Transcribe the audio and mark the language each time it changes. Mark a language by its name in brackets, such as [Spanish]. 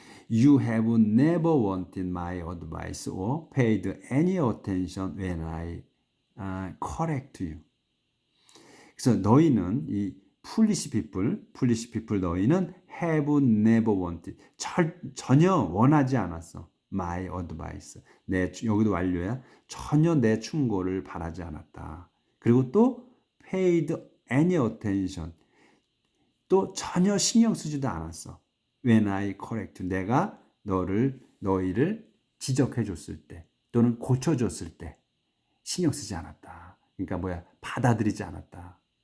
[English] You have never wanted my advice or paid any attention when I correct you. [Korean] 그래서 너희는 이 [English] foolish people [Korean] 너희는 [English] have never wanted. [Korean] 전혀 원하지 않았어. [English] my advice. [Korean] 여기도 완료야. 전혀 내 충고를 바라지 않았다. 그리고 또 [English] paid any attention. [Korean] 또 전혀 신경 쓰지도 않았어. [English] when I correct. [Korean] 내가 너희를 지적해 줬을 때 또는 고쳐 줬을 때 신경 쓰지 않았다. 그러니까 뭐야? 받아들이지 않았다.